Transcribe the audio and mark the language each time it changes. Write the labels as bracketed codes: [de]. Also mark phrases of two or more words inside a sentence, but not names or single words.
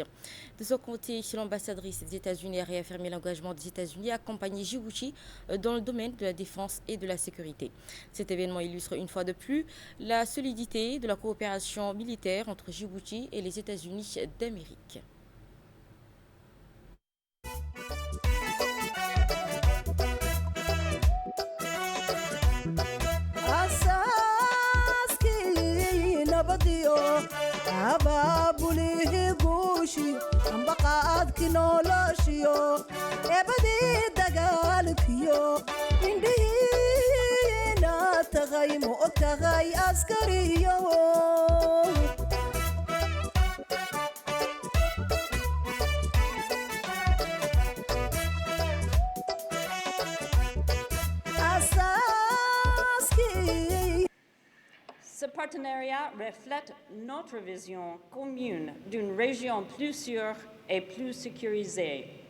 [fr] De son côté, l'ambassadrice des États-Unis a réaffirmé l'engagement des États-Unis à accompagner Djibouti dans le domaine de la défense et de la sécurité. Cet événement illustre une fois de plus la solidité de la coopération militaire entre Djibouti et les États-Unis d'Amérique. [so] abaabulihii guushi ambaqaadki noloshiyo eebadii dagaalkiyo indhihiina tagay ma og tahay askariyo [fr] Ce partenariat reflète notre vision commune d'une région plus sûre et plus sécurisée.